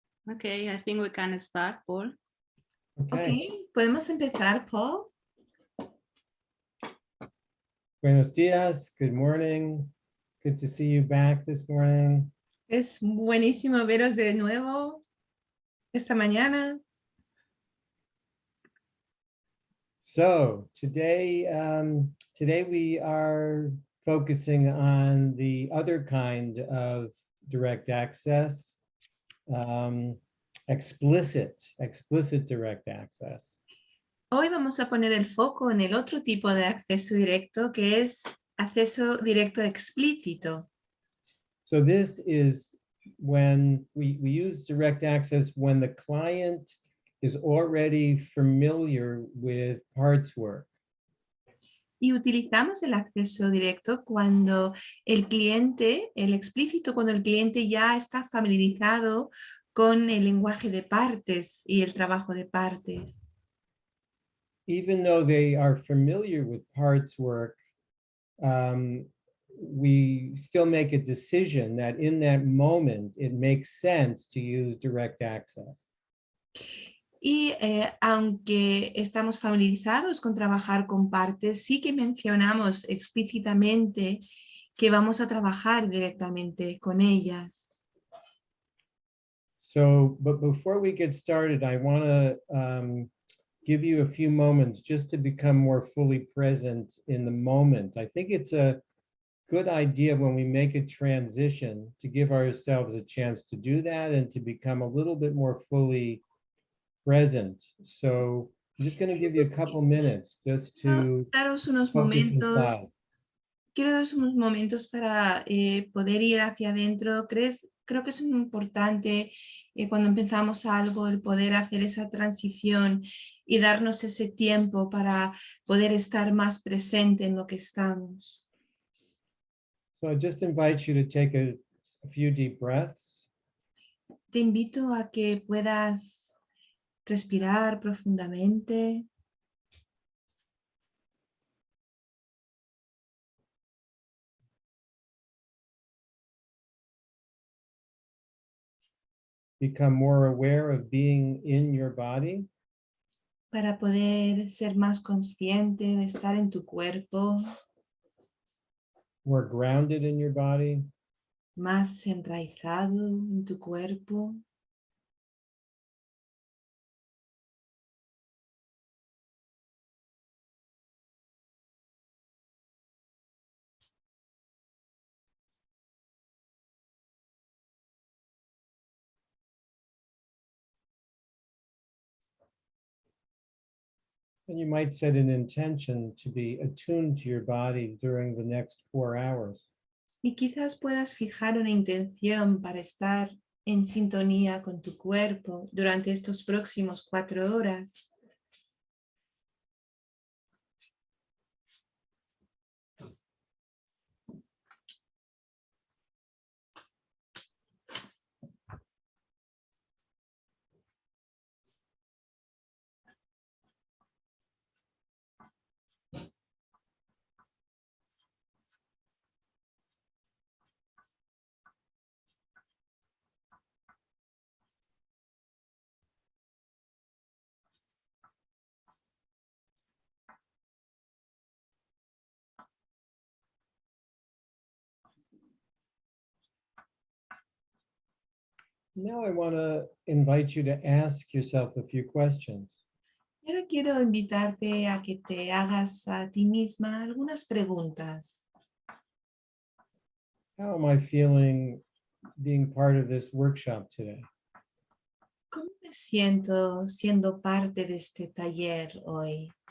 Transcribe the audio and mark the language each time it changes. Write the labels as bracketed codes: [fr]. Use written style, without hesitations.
[en] Okay, I think we can start, Paul. [es] Okay, podemos empezar, Paul. Buenos dias, [en] good morning. Good to see you back this morning. [es] Es buenísimo veros de nuevo esta mañana. [en] So today we are focusing on the other kind of direct access, explicit direct access. [es] Hoy vamos a poner el foco en el otro tipo de acceso directo, que es acceso directo explícito. [en] So this is when we use direct access when the client is already familiar with parts work. [es] Y utilizamos el acceso directo cuando el cliente, el explícito, cuando el cliente ya está familiarizado con el lenguaje de partes y el trabajo de partes. [en] Even though they are familiar with parts work, we still make a decision that in that moment, it makes sense to use direct access. [es] Y aunque estamos familiarizados con trabajar con partes, sí que mencionamos explícitamente que vamos a trabajar directamente con ellas. [en] So, but before we get started, I want to give you a few moments just to become more fully present in the moment. I think it's a good idea when we make a transition to give ourselves a chance to do that and to become a little bit more fully present. So I'm just going to give you a couple minutes just to [es] daros unos [en] focus inside. [es] Quiero daros unos momentos para poder ir hacia adentro. Creo que es muy importante cuando empezamos algo el poder hacer esa transición y darnos ese tiempo para poder estar más presente en lo que estamos. [en] So I just invite you to take a few deep breaths. [es] Te invito a que puedas respirar profundamente. [en] Become more aware of being in your body. [es] Para poder ser más consciente de estar en tu cuerpo. [en] More grounded in your body. [es] Más enraizado en tu cuerpo. [en] And you might set an intention to be attuned to your body during the next 4 hours. [es] Y quizás puedas fijar una intención para estar en sintonía con tu cuerpo durante estos próximos 4 horas. [en] Now I want to invite you to ask yourself a few questions. [es] Y ahora quiero invitarte a que te hagas a ti misma algunas preguntas. [en] How am I feeling being part of this workshop today? [es] ¿Cómo me siento siendo parte de este taller hoy?